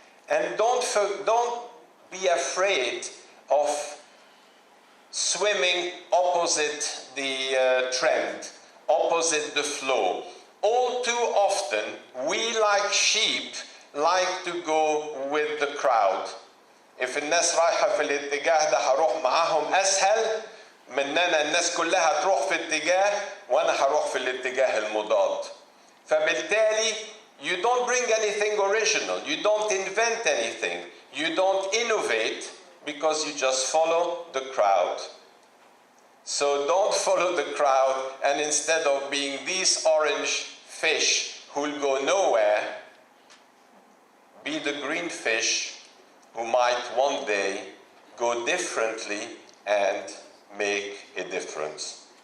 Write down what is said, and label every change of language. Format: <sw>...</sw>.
<en>And don't be afraid of swimming opposite the trend, opposite the flow. All too often, we like sheep like to go with the crowd. If</en> <ar>الناس رايحة في الاتجاه ده هروح معاهم أسهل من أن الناس كلها تروح في اتجاه وأنا هروح في الاتجاه المضاد. فبالتالي</ar> <en>you don't bring anything original, you don't invent anything, you don't innovate because you just follow the crowd. So don't follow the crowd, and instead of being these orange fish who will go nowhere, be the green fish who might one day go differently and make a difference.</en>